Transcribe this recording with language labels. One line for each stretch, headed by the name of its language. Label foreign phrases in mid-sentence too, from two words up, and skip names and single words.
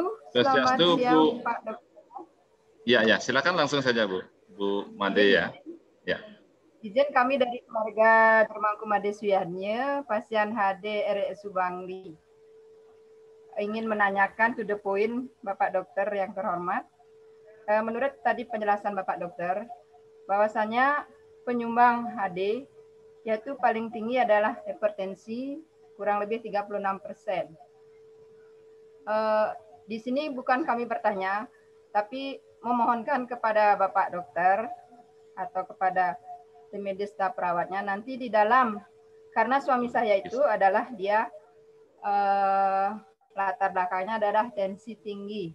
Indonesian: Swastiastu, selamat siang, Bu. Pak Dokter. Ya, silakan langsung saja, Bu. Bu Made ya. Ya. Izin kami dari keluarga Dermangku Made Suyadnya, pasien HD RSU Bangli. Ingin menanyakan
English: to the point,
Indonesian: Bapak Dokter yang terhormat. Menurut tadi penjelasan Bapak Dokter, bahwasanya penyumbang HD yaitu paling tinggi adalah hipertensi, kurang lebih 36%. Di sini bukan kami bertanya, tapi memohonkan kepada Bapak Dokter atau kepada tim medis dan perawatnya nanti di dalam, karena suami saya itu adalah dia latar belakangnya adalah tensi tinggi.